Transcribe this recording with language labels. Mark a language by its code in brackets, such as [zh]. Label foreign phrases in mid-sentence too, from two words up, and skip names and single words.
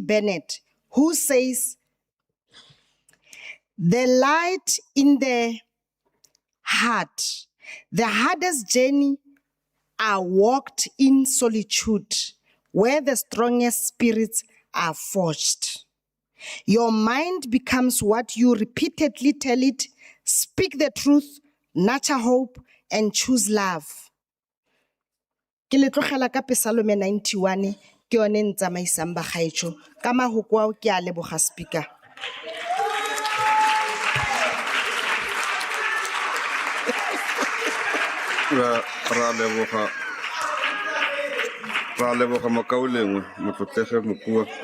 [en] Bennett, who says, "The light in the heart, the hardest journey are walked in solitude, where the strongest spirits are forged. Your mind becomes what you repeatedly tell it. Speak the truth, nurture hope, and choose love." [tn] Ke le tlogela ka Psalm 91 ke yone ntsamaisang bagaetsho ka mahoko ao ke a leboga Speaker. Ra leboga Mokaulengwe Motlotlege Mokua.